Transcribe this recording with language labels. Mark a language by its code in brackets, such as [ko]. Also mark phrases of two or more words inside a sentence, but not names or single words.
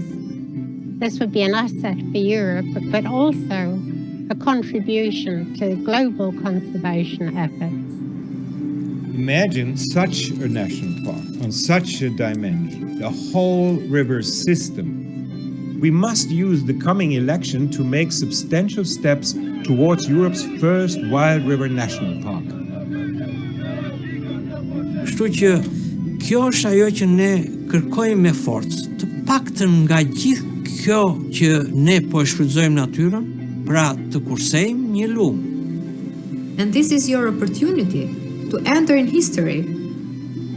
[en] This would be an asset for Europe, but also a contribution to global conservation efforts. Imagine such a national park on such a dimension, the whole river system. We must use the coming election to make substantial steps towards Europe's first wild river national park. [sq] Kështu që kjo është ajo që ne kërkojmë me forcë, të paktën nga gjithë kjo që ne po e shfrytëzojmë natyrën, pra të kursejmë një lumë. [en] And this is your opportunity to enter in history.